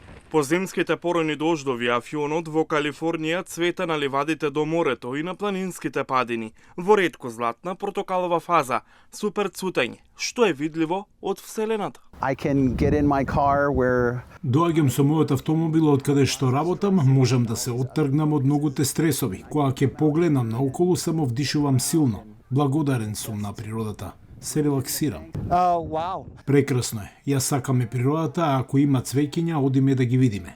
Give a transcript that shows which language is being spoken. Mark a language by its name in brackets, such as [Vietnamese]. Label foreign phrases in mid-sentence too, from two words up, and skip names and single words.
[Macedonian] По земските поройни дождови, афионот во Калифорнија цвета на ливадите до морето и на планинските падини, во ретко златна портокалова фаза, супер цутење, што е видливо од Вселената. [English] I can get in my car where [Macedonian] Доаѓам со мојот автомобил од каде што работам, можам да се оттргнам од многуте стресови. Кога ќе погледнам наоколу, само вдишувам силно. Благодарен сум на природата. Се релаксирам. wow. Прекрасно е. Јас сакаме природата, а ако има цвеќиња, одиме да ги видиме.